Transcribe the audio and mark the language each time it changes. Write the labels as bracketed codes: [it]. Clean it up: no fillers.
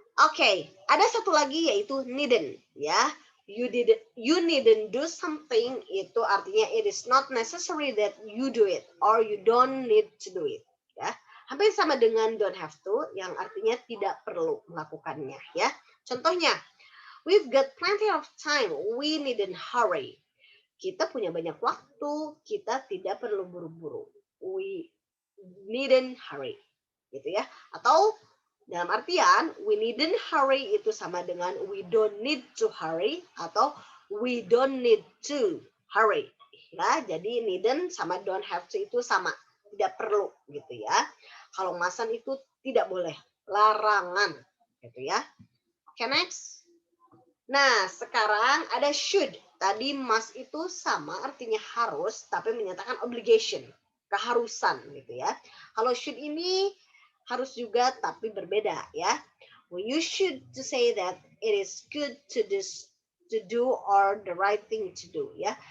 [id] Oke, ada satu lagi yaitu needn't ya. [en] You needn't do something [id] itu artinya [en] it is not necessary that you do it or you don't need to do it ya. [id] Hampir sama dengan don't have to yang artinya tidak perlu melakukannya ya. Contohnya, [en] we've got plenty of time, we needn't hurry. [id] Kita punya banyak waktu, kita tidak perlu buru-buru. [en] We needn't hurry. [id] Gitu ya. Atau dalam artian [en] we needn't hurry [id] itu sama dengan [en] we don't need to hurry [id] atau [en] we don't need to hurry. [id] Ya, jadi needn't sama don't have to itu sama, tidak perlu gitu ya. Kalau mustn't itu tidak boleh, larangan gitu ya. Oke, next. Nah, sekarang ada should. Tadi must itu sama artinya harus, tapi menyatakan obligation, keharusan gitu ya. Kalau should ini harus juga tapi berbeda ya. [en] We use should to say that it is good to do or the right thing to do ya.